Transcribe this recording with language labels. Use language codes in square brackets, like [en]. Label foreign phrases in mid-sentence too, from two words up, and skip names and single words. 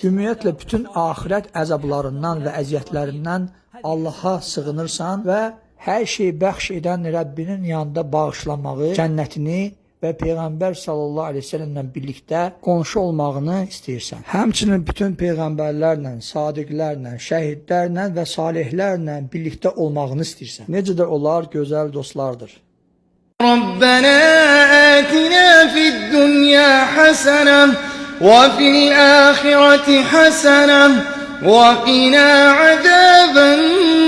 [az] Ümumiyyətlə, bütün axirət əzablarından və əziyyətlərindən Allaha sığınırsan və hər şeyi bəxş edən Rəbbinin yanında bağışlamağı, cənnətini və Peyğəmbər [ar] صلى الله عليه وسلم [az] birlikdə qonşu olmağını istəyirsən. Həmçinin bütün peyğəmbərlərlə, sadiqlərlə, şəhidlərlə və salihlərlə birlikdə olmağını istəyirsən. Necə də onlar gözəl dostlardır. [ar] ربنا آتنا في الدنيا حسنة وفي الآخرة حسنة وقنا عذاب النار.